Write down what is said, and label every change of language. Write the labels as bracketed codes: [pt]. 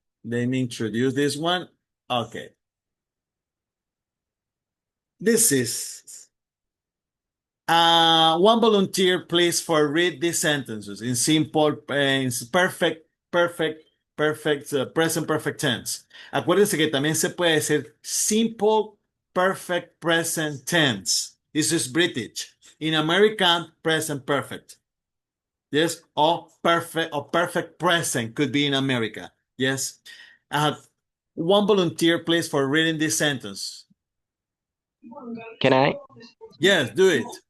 [en] Let me introduce this one. Okay. This is one volunteer, please, for read these sentences in simple, in perfect, present perfect tense. [es] Acuérdense que también se puede decir [en] simple perfect present tense. This is British. In American, present perfect. Yes, or perfect present could be in America. Yes. One volunteer, please, for reading this sentence. Can I? Yes, do it.